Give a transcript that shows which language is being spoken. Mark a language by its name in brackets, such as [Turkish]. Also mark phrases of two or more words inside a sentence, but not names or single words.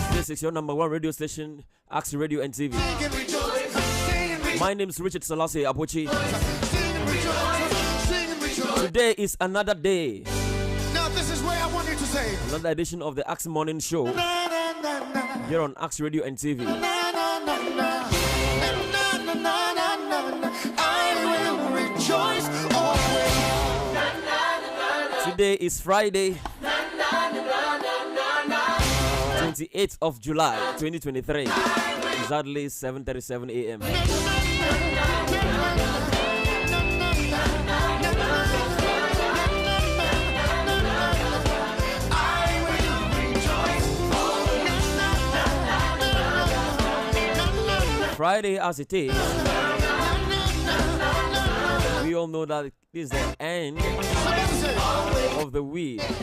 [English] This is your number one radio station, Axe Radio and TV. sing and rejoice, sing and rejoice, My name is Richard Selassie Apochi. sing and rejoice, sing and rejoice. Today is another day, Now this is where I want you to say, another edition of the Axe Morning Show na na na na, here on Axe Radio and TV. na na na na, na na na na na na. I will rejoice always. Today is Friday, 28th of July, 2023. Exactly 7:37 a.m. Friday as it is, we all know that it is the end of the week.